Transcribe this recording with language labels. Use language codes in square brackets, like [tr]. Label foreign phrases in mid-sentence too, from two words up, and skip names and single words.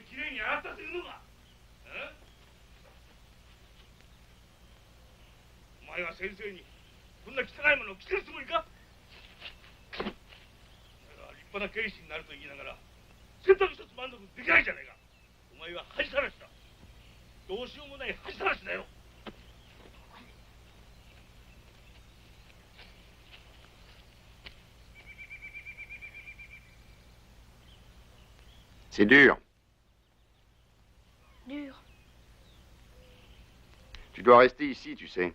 [ja] お前前が先生にこんな汚いものを着せるつもりか？立派な警視になると言いながら選択一つ満足できないじゃないか。お前は恥さらしだ。どうしようもない恥さらしだよ。 [fr] C'est dur. Dur. Tu dois rester ici, tu sais.